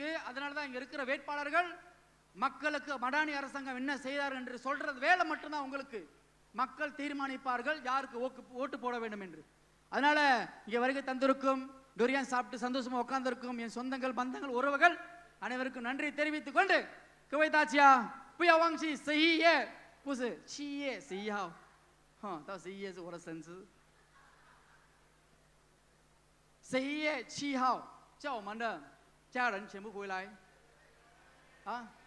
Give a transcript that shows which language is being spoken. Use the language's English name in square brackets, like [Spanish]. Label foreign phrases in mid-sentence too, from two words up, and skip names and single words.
[Tamil] அதனாலதான் இங்க இருக்கிற வேட்பாளர்கள் மக்களுக்கு மடானி அரசாங்கம் என்ன செய்தார் என்று சொல்றது வேலை மட்டும்தான் உங்களுக்கு. மக்கள் தீர்மானிப்பார்கள் யாருக்கு ஓட்டு போட வேண்டும் என்று. அதனால இங்க வருகை தந்திருக்கும், டொரியான் சாப்பிட்டு சந்தோஷமா உட்கார்ந்திருக்கும் என் சொந்தங்கள் பந்தங்கள் உறவுகள் அனைவருக்கும் நன்றி தெரிவித்துக் கொண்டு, [Chinese] 各位大家不要忘记11月，不是7月11号，到11月是我的生日。11月7号。叫我们的家人全部回来啊！